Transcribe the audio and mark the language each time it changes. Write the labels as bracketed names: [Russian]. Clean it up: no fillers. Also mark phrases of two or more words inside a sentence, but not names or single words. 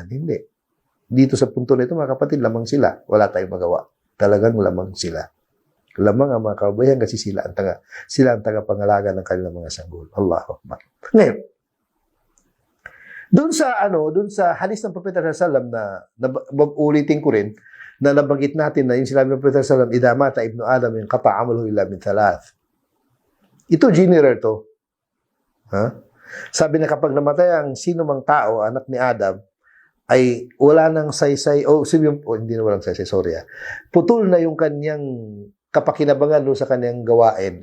[Filipino] Hindi. Dito sa punto na ito, mga kapatid, lamang sila. Wala tayong magawa. Talagang lamang sila. Lamang ang mga kabaihan kasi sila ang tagapangalaga ng kanilang mga sanggol. [Arabic] الله أكبر. [Filipino] Ngayon, doon sa hadis ng Propeta [Arabic] صلى الله عليه وسلم [Filipino] na ulitin ko rin, na nabanggit natin na yung sinabi ng Propeta [Arabic] صلى الله عليه وسلم, إذا مات ابن آدم انقطع عمله إلا من ثلاث. [Filipino] Ito general to. Ha? Sabi na kapag namatay ang sino mang tao, anak ni Adam, ay wala nang saysay, hindi na walang saysay, sorry. Putol na yung kanyang kapakinabangan doon sa kanyang gawain.